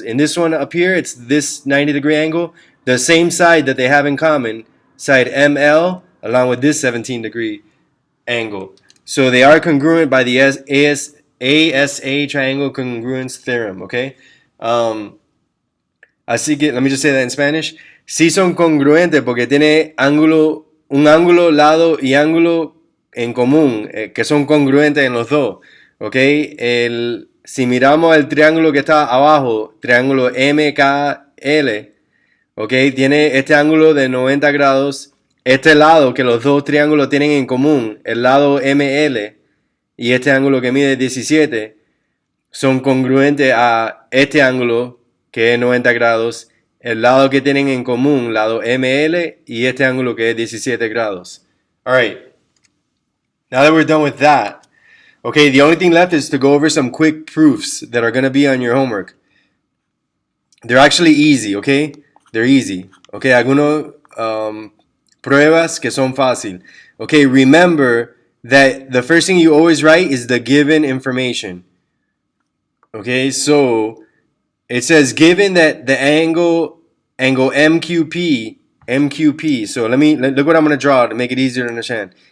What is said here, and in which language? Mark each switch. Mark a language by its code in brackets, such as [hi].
[en] In this one up here, it's this 90-degree angle, the same side that they have in common, side ML, along with this 17-degree angle. So they are congruent by the ASA triangle congruence theorem, okay? [es] Así que, [en] let me just say that in Spanish. [es] Sí son congruentes porque tiene un ángulo, lado y ángulo en común, que son congruentes en los dos, ¿ok? Si miramos el triángulo que está abajo, triángulo MKL, ¿ok? Tiene este ángulo de 90 grados, este lado que los dos triángulos tienen en común, el lado ML y este ángulo que mide 17, son congruentes a este ángulo que es 90 grados, el lado que tienen en común, lado ML, y este ángulo que es 17 grados. [en] Alright, now that we're done with that, okay, the only thing left is to go over some quick proofs that are going to be on your homework. They're actually easy, okay? They're easy. [es] Okay, algunos pruebas que son fácil. [en] Okay, remember that the first thing you always write is the given information. Okay, so it says given that the angle MQP, so look what I'm going to draw to make it easier to understand.